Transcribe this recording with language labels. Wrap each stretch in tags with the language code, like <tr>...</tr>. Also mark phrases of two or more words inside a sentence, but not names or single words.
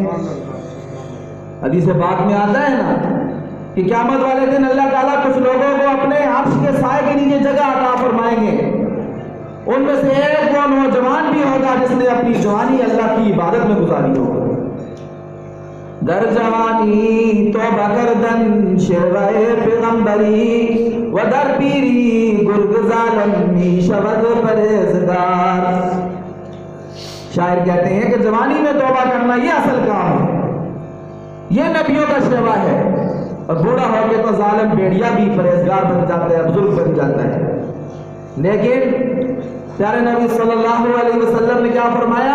<ur>حدیث پاک میں آتا ہے نا کہ قیامت والے دن اللہ تعالیٰ کچھ لوگوں کو اپنے عرش کے سائے کے نیچے جگہ عطا فرمائیں گے، ان میں سے ایک وہ نوجوان بھی ہوگا جس نے اپنی جوانی اللہ کی عبادت میں گزاری ہوگی۔</ur> <fa>در جوانی توبہ کردن شیوہ پیغمبری، و در پیری گرگ ظالم می شود پرہیزگار۔</fa> <ur>شاعر کہتے ہیں کہ جوانی میں توبہ کرنا یہ اصل کام ہے، یہ نبیوں کا شیوا ہے، اور بوڑھا ہو کے تو ظالم بھیڑیا بھی پرہیزگار بن جاتا ہے، بزرگ بن جاتا ہے۔ لیکن پیارے نبی صلی اللہ علیہ وسلم نے کیا فرمایا؟</ur>